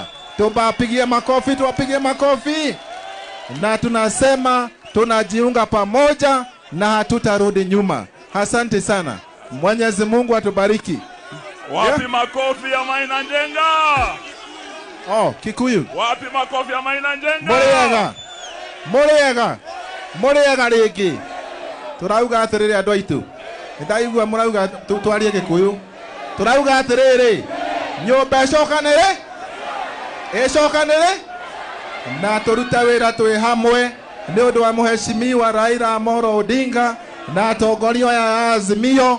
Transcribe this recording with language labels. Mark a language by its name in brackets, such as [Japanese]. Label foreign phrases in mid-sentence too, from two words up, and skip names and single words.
[Swahili] Tuwapigie makofi, tuwapigie makofi. Na tunasema tunajiunga pamoja na hatutarudi nyuma. Asante sana. Mwenyezi Mungu atubariki. Wapi makofi ya Maina Njenga? Oh, Kikuyu. Wapi makofi ya Maina Njenga? [Kikuyu] Murega rĩngĩ. Turauga atĩrĩrĩ andũ aitũ. Nĩndaigua mũrauga twarie Gĩkũyũ. Turauga atĩrĩrĩ, nyũmba ĩcokanĩre na tũrute wĩra twĩ hamwe nĩ ũndũ wa Mheshimiwa Raila Amolo Odinga na atongoria ya Azimio.